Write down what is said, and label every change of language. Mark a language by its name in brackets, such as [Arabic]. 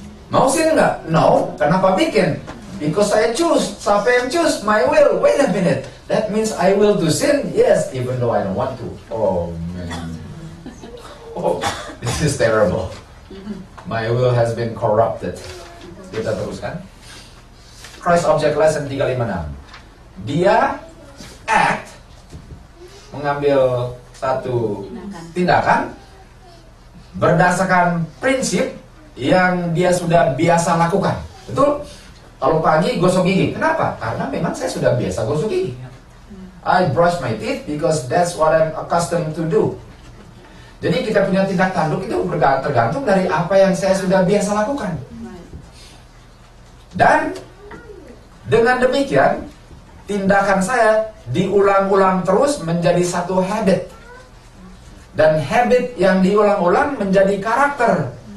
[English] Mau sin nggak? No. [Indonesian] Kenapa bikin? [English] Because saya choose. [Indonesian] Siapa yang [English] choose? My will. Wait a minute. That means I will to sin? Yes, even though I don't want to. Oh man. This is terrible. My will has been corrupted. [Indonesian] Kita teruskan. Christ Object Lesson 356. Dia act, mengambil satu tindakan berdasarkan prinsip yang dia sudah biasa lakukan. Betul? Kalau pagi gosok gigi, kenapa? Karena memang saya sudah biasa gosok gigi. [English] I brush my teeth because that's what I'm accustomed to do. [Indonesian] Jadi kita punya tindak tanduk itu tergantung dari apa yang saya sudah biasa lakukan. Dan dengan demikian tindakan saya diulang-ulang terus menjadi satu habit. Dan habit yang diulang-ulang menjadi karakter.